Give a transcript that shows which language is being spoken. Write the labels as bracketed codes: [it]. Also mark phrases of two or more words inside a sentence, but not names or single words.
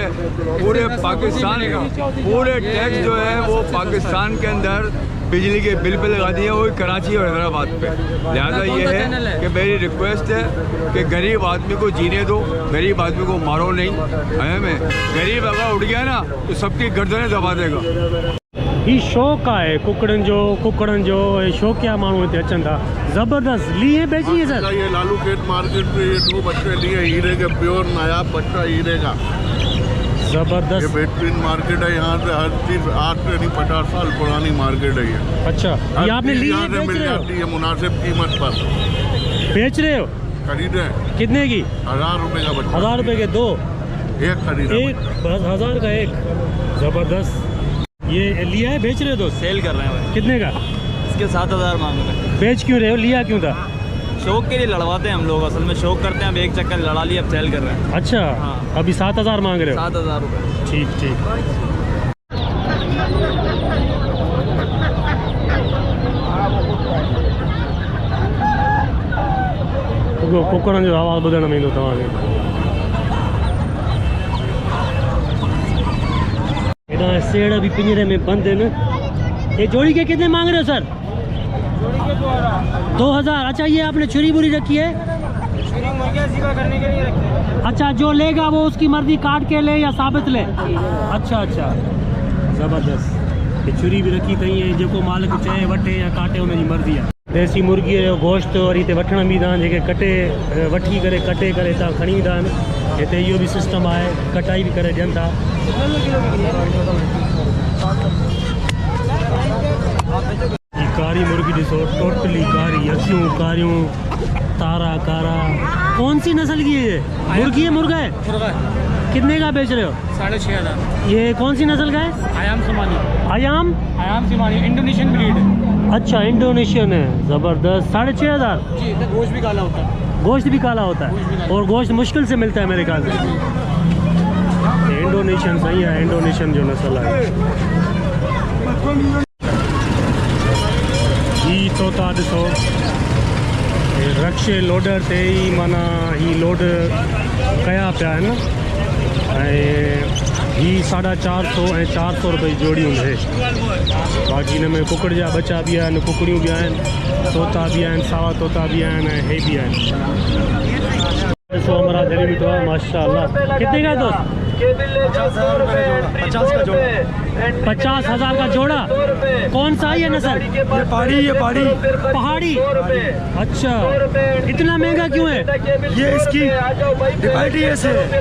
[hi] पूरे पाकिस्तान का पूरे टैक्स जो है वो पाकिस्तान के अंदर बिजली के बिल पे लगा दिए, वही कराची और हैदराबाद पे। लिहाजा ये है कि मेरी रिक्वेस्ट है कि गरीब आदमी को जीने दो, गरीब आदमी को मारो नहीं। हमें गरीब अगर उठ गया ना तो सबकी गर्दनें दबा देगा। [sd] ही शौक़ आहे कुकड़नि जो शौक़िया माण्हू हिते अचनि था। [hi] ज़बरदस्त। लिए बेची है सर? ये लालू खेत मार्केट में ये 2 बच्चे लिए हीरे के, प्योर नायाब बच्चा हीरे का। ज़बरदस्त। ये बेहतरीन मार्केट है, यहाँ से हर चीज आज से नहीं 50 साल पुरानी मार्केट है ये। अच्छा, ये आपने लिए यहाँ से बेच मिल रहे हो? जाती है मुनासिब कीमत पर। बेच रहे हो? खरीदे कितने की? 1000 रुपए का बच्चा। 1000 रुपए के 2? एक खरीदा। एक? बस 1000 का एक। ज़बरदस्त। ये लिया है, बेच रहे हो दोस्त? सेल कर रहे हैं भाई। कितने का? इसके 7000 मांग रहे हैं। बेच क्यों रहे हो? लिया क्यों था? शौक के लिए लड़वाते हैं हम लोग, असल में शौक करते हैं। अब एक चक्कर लड़ा लिया, अब सेल कर रहे हैं। अच्छा, हाँ। अभी 7000 मांग रहे हो? 7000 रुपये। ठीक ठीक। [sd] कुकड़नि जो आवाज़ ॿुधण में ईंदो तव्हांखे। हेॾा सेड़ भी [hi] पिंजरे में बंद [sd] आहिनि। [hi] ये जोड़ी के कितने मांग रहे हो सर? 2000। अच्छा, ये आपने छुरी बुरी रखी है? करने के लिए रखते हैं। अच्छा, जो लेगा वो उसकी मर्जी, काट के ले या साबित ले? [sd] अच्छा अच्छा, ज़बरदस्त। [hi] ये छुरी भी रखी [sd] अथई, जेको मालिक चए वठे या काटे उनजी मर्ज़ी आहे। देसी मुर्गीअ जो गोश्त वरी हिते वठण बि ईंदा आहिनि, जेके वठी करे कटे करे हितां खणी ईंदा आहिनि। हिते इहो बि सिस्टम आहे, कटाई बि करे ॾियनि था। ये कारी मुर्गी ॾिसो, टोटली कारी, अखियूं कारियूं, तारा कारा। [hi] कौन सी नस्ल की है ये? मुर्गी है, मुर्गा है? कितने का बेच रहे हो? 6500। ये कौन सी नस्ल का है? आयाम सोमानी। आयाम सोमानी इंडोनेशियन ब्रीड है। अच्छा, इंडोनेशियन है, ज़बरदस्त। 6500 जी। गोश्त भी काला होता है। गोश्त भी काला होता है, और गोश्त मुश्किल से मिलता है मेरे ख्याल से। इंडोनेशियन सही है, इंडोनेशियन जो नस्ल है। [sd] ही तोता ॾिसो, रक्शे लोडर ते ही माना ही लोड कया पिया आहिनि। ही 450 ऐं 400 रुपए जी जोड़ी हूंदे। बाक़ी इन में कुकड़ जा बच्चा भी आहिनि, कुकड़ियूं भी आहिनि, तोता भी आहिनि, सावा तोता भी आहिनि, ऐं हे भी आहिनि। [hi] ॾिसो हमारा जलेबी तो है, माशाल्लाह। कितने का है दोस्त? 50 का जोड़ा। 50,000 का जोड़ा। कौन सा है ये नस्ल? ये पहाड़ी पहाड़ी। अच्छा, इतना महंगा क्यों है? ये इसकी डिवाइडियस है।